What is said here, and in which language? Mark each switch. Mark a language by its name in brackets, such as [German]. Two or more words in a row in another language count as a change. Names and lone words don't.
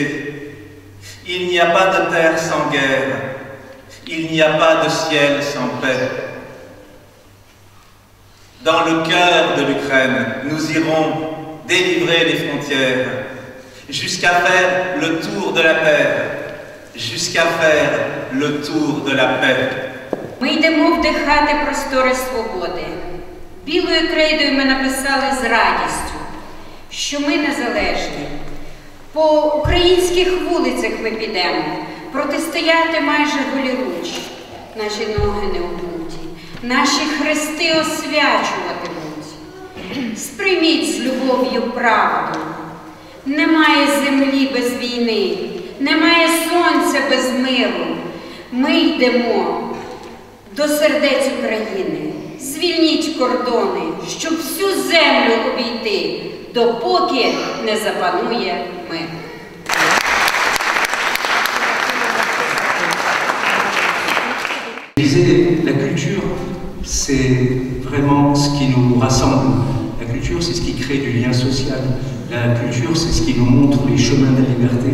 [French] Il n'y a pas de terre sans guerre, il n'y a pas de ciel sans paix. Dans le cœur de l'Ukraine, nous irons délivrer les frontières, jusqu'à faire le tour de la terre, jusqu'à faire le tour de la paix. [Ukrainian] Ми йдемо вдихати простори свободи. Білою крейдою ми написали з радістю, що ми незалежні. По українських вулицях ми підемо, протистояти майже голіруч. Наші ноги не обуті, наші хрести освячуватимуть. Сприйміть з любов'ю правду. Немає землі без війни, немає сонця без миру. Ми йдемо до сердець України. Звільніть кордони, щоб всю землю обійти, допоки не запанує мир. [French] Je disais, la culture, c'est vraiment ce qui nous rassemble. La culture, c'est ce qui crée du lien social. La culture, c'est ce qui nous montre les chemins de la liberté.